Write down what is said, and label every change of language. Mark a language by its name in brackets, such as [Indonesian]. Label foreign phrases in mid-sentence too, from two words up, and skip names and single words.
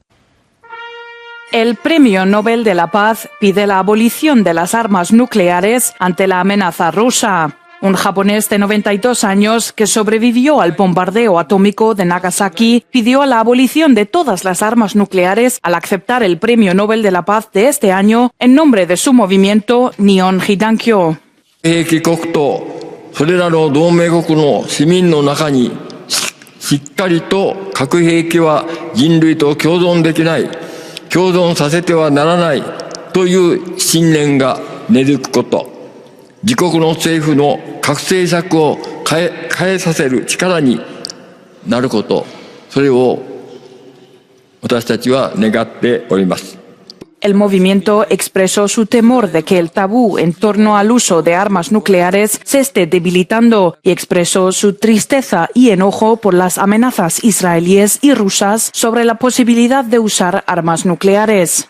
[Spanish] El Premio Nobel de la Paz pide la abolición de las armas nucleares ante la amenaza rusa. Un japonés de 92 años que sobrevivió al bombardeo atómico de Nagasaki pidió la abolición de todas las armas nucleares al aceptar el Premio Nobel de la Paz de este año en nombre de su movimiento Nihon Hidankyo. [Japanese] それらの同盟国の市民の中にしっかりと核兵器は人類と共存できない、共存させてはならないという信念が根付くこと、自国の政府の核政策を変えさせる力になること、それを私たちは願っております。 [Spanish] El movimiento expresó su temor de que el tabú en torno al uso de armas nucleares se esté debilitando y expresó su tristeza y enojo por las amenazas israelíes y rusas sobre la posibilidad de usar armas nucleares.